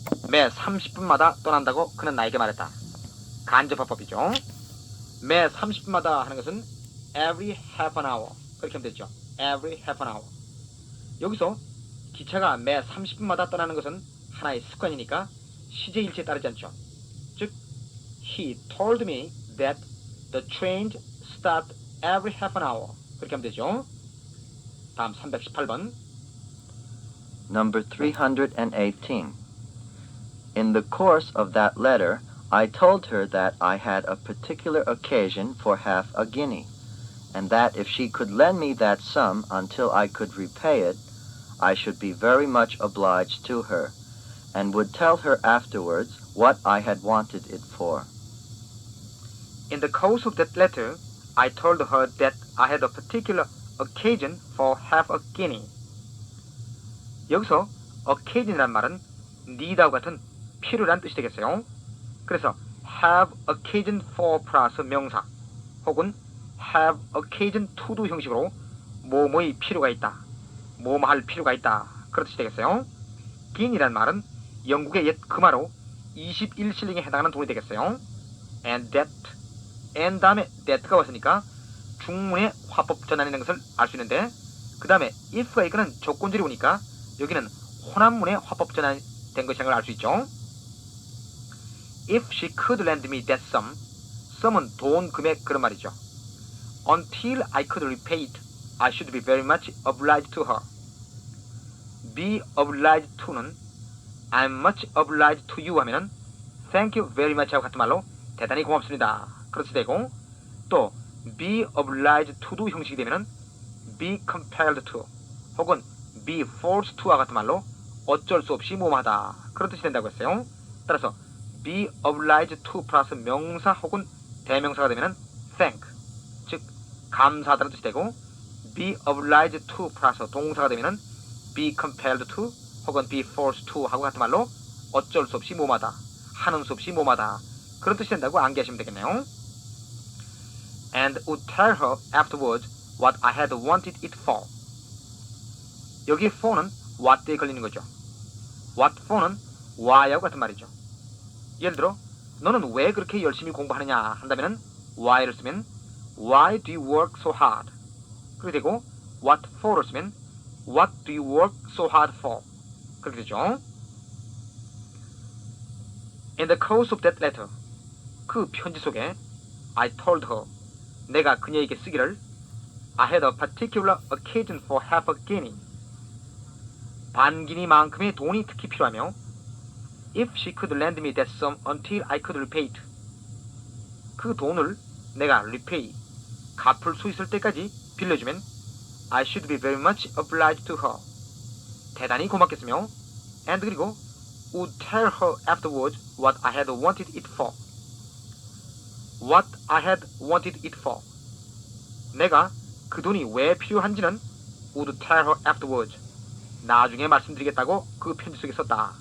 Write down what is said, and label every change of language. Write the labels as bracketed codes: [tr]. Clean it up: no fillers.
[ko] 매 30분마다 떠난다고 그는 나에게 말했다. 간접화법이죠. 매 30분마다 하는 것은 [en] every half an hour. [ko] 그렇게 하면 되죠. [en] every half an hour. [ko] 여기서 기차가 매 30분마다 떠나는 것은 하나의 습관이니까 시제일치에 따르지 않죠. [en] 즉, he told me that the trains start every half an hour. [ko] 그렇게 하면 되죠. 다음 318번. [en] Number 318. In the course of that letter, I told her that I had a particular occasion for half a guinea, and that if she could lend me that sum until I could repay it, I should be very much obliged to her, and would tell her afterwards what I had wanted it for. In the course of that letter, I told her that I had a particular occasion for half a guinea. [ko] 여기서 occasion이란 말은 need하고 같은 필요란 뜻이 되겠어요. 그래서 have occasion for 플러스 명사 혹은 have occasion to도 형식으로 뭐뭐의 필요가 있다, 뭐뭐 할 필요가 있다 그런 뜻이 되겠어요. guinea란 말은 영국의 옛 금화로 21실링에 해당하는 돈이 되겠어요. and 다음에 that가 왔으니까 중문의 화법 전환이라는 것을 알 수 있는데 그 다음에 if가 이끄는 조건절이 오니까 여기는 혼합문의 화법 전환이 된 것이라는 걸 알 수 있죠. [en] If she could lend me that sum, sum은 [ko] 돈, 금액 그런 말이죠. [en] Until I could repay it, I should be very much obliged to her. Be obliged to는 I'm much obliged to you [ko] 하면은 [en] thank you very much [ko] 하고 같은 말로 대단히 고맙습니다. 그렇게 되고 또 be obliged to도 형식이 되면은 be compelled to 혹은 be forced to와 같은 말로 어쩔 수 없이 뭐뭐하다 그런 뜻이 된다고 했어요. 따라서 be obliged to 플러스 명사 혹은 대명사가 되면은 thank 즉 감사하다는 뜻이 되고 be obliged to 플러스 동사가 되면은 be compelled to 혹은 be forced to 하고 같은 말로 어쩔 수 없이 뭐뭐하다 하는 수 없이 뭐뭐하다 그런 뜻이 된다고 암기하시면 되겠네요. [en] And would tell her afterwards what I had wanted it for. [ko] 여기 for는 what에 걸리는 거죠. What for는 why하고 같은 말이죠. 예를 들어 너는 왜 그렇게 열심히 공부하느냐 한다면은 why를 쓰면 [en] Why do you work so hard? [ko] 그렇게 되고 [en] what for [ko] 를 쓰면 [en] What do you work so hard for? [ko] 그렇게 되죠. [en] In the course of that letter, [ko] 그 편지 속에 [en] I told her, [ko] 내가 그녀에게 쓰기를 [en] I had a particular occasion for half a guinea. [ko] 반기니만큼의 돈이 특히 필요하며 [en] If she could lend me that sum until I could repay it. [ko] 그 돈을 내가 [en] repay, [ko] 갚을 수 있을 때까지 빌려주면 [en] I should be very much obliged to her. [ko] 대단히 고맙겠으며 [en] and [ko] 그리고 [en] would tell her afterwards what I had wanted it for. What I had wanted it for. [ko] 내가 그 돈이 왜 필요한지는 [en] would tell her afterwards. [ko] 나중에 말씀드리겠다고 그 편지 속에 썼다.